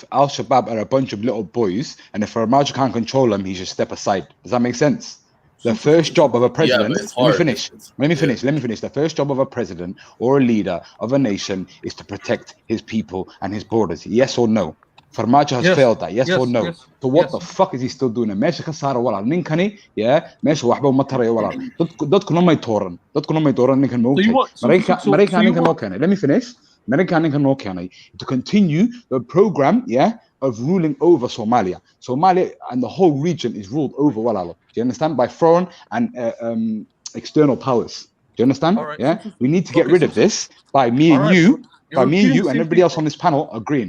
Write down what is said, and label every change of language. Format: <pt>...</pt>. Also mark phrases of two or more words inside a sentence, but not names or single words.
<en>Al-Shabaab are a bunch of little boys, and if Farmajo can't control them, he should step aside. Does that make sense? The first job of a president, let me finish. The first job of a president or a leader of a nation is to protect his people and his borders. Yes or no? Farmajo has failed that. Yes or no? Yes, so what the fuck is he still doing?</en> <so>Meesha ka saara walaal ninkani, yeah, meesha waxba uma tarayo walaal. Dadkuna may tooran ninkan ma ogtahay. Maraykan ninkan noo keenay.</so> <en>Let me finish.</en> <so>Maraykan ninkan noo keenay</so> <en>to continue the program, yeah, of ruling over Somalia. Somalia and the whole region is ruled over walaal. Do you understand? By foreign and external powers. Do you understand? Right. Yeah, we need to get rid of this by me and you, and everybody else on this panel agreeing.</en>